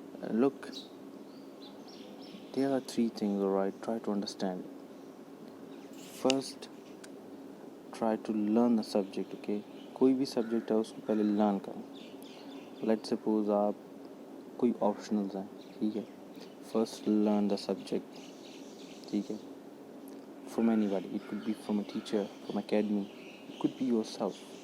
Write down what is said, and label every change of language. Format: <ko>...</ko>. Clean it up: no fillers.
<en>Look, there are 3 things, all right? Try to understand it. First, try to learn the subject, okay?</en> <ur>کوئی بھی subject ہے اس کو پہلے learn کریں.</ur> <en>let suppose</en> <ur>آپ کوئی آپشنلز ہیں, ٹھیک ہے.</ur> <en>first learn the subject,</en> <ur>ٹھیک ہے.</ur> <en>From anybody, it could be from a teacher, from academy, it could be yourself.</en>